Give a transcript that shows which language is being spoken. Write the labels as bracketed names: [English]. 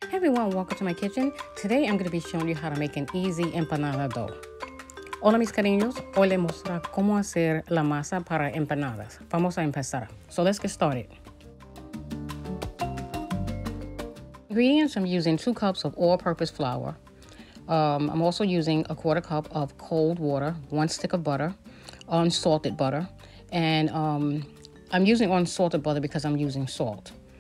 [English] Hey everyone, welcome to my kitchen. Today I'm going to be showing you how to make an easy empanada dough. [Spanish] Hola mis cariños, hoy les mostrar cómo hacer la masa para empanadas. Vamos a empezar. [English] So let's get started. Ingredients, I'm using 2 cups of all-purpose flour. I'm also using a 1/4 cup of cold water, 1 stick of butter, unsalted butter, and I'm using unsalted butter because I'm using salt.